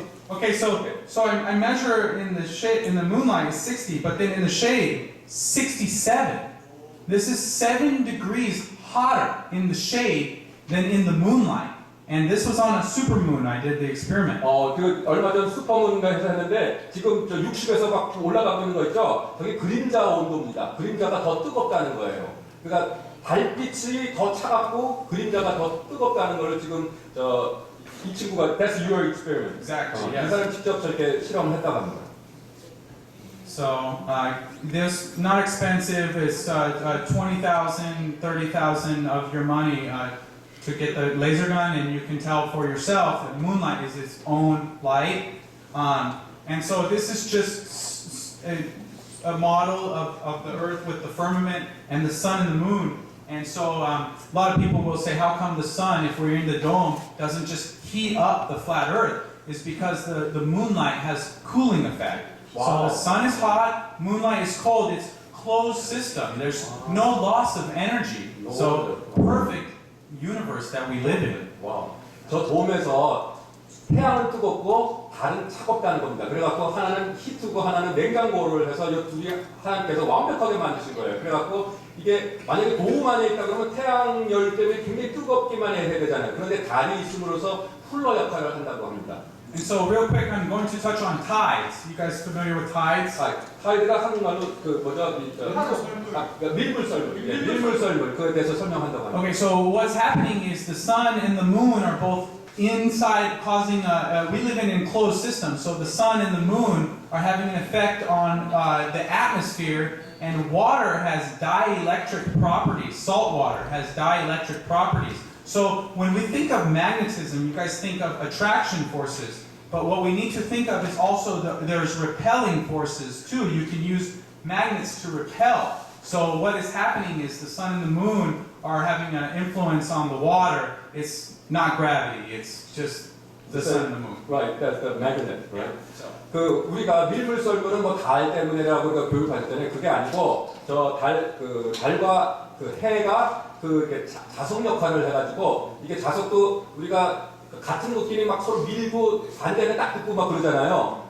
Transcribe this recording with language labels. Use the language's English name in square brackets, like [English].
[English] Okay, so I measure in the moonlight is 60, but then in the shade 67. This is 7 degrees hotter in the shade than in the moonlight. And this was on a supermoon. I did the experiment. [Korean] 얼마 전 슈퍼문인가 해서 했는데 지금 저 60에서 막 올라가고 있는 거 있죠? 저게 그림자 온도입니다. 그림자가 더 뜨겁다는 거예요. 그러니까 달빛이 더 차갑고 그림자가 더 뜨겁다는 걸 지금 이 친구가 [English] that's your experiment. Exactly. [Korean] 이 [English] Yes. [Korean] 사람 직접 저렇게 실험을 했다고 합니다. [English] So this not expensive. It's 20,000, 30,000 of your money to get the laser gun, and you can tell for yourself that moonlight is its own light. And so this is just a model of the Earth with the firmament and the sun and the moon. And so a lot of people will say, how come the sun, if we're in the dome, doesn't just heat up the flat Earth? It's because the moonlight has cooling effect. Wow. So the sun is hot, moonlight is cold. It's closed system. There's no loss of energy. So perfect universe that we live in. [Korean] 와, 저 돔에서 태양은 뜨겁고 달은 차갑다는 겁니다. 그래갖고 하나는 히트고 하나는 냉장고를 해서 이 둘이 하나님께서 완벽하게 만드신 거예요. 그래갖고 이게 만약에 돔 안에 있다 그러면 태양 열 때문에 굉장히 뜨겁기만 해야 되잖아요. 그런데 달이 있음으로써 쿨러 역할을 한다고 합니다. [English] And so real quick, I'm going to touch on tides. You guys familiar with tides? [Korean] 타이드가 한국말로 밀물썰물 그에 대해서 설명한다고 합니다. [English] Okay, so what's happening is the sun and the moon are both inside, causing we live in an enclosed system. So the sun and the moon are having an effect on the atmosphere, and water has dielectric properties. Salt water has dielectric properties. So when we think of magnetism, you guys think of attraction forces. But what we need to think of is also there's repelling forces too. You can use magnets to repel. So what is happening is the sun and the moon are having an influence on the water. It's not gravity. It's just the sun and the moon. Right, that's the magnet, right? [Korean] 그 우리가 밀물썰물은 뭐 달 때문에라고 우리가 교육하셨잖아요. 그게 아니고 달과 해가 이렇게 자석 역할을 해가지고 이게 자석도 우리가 같은 것끼리 막 서로 밀고 반대는 딱 붙고 막 그러잖아요.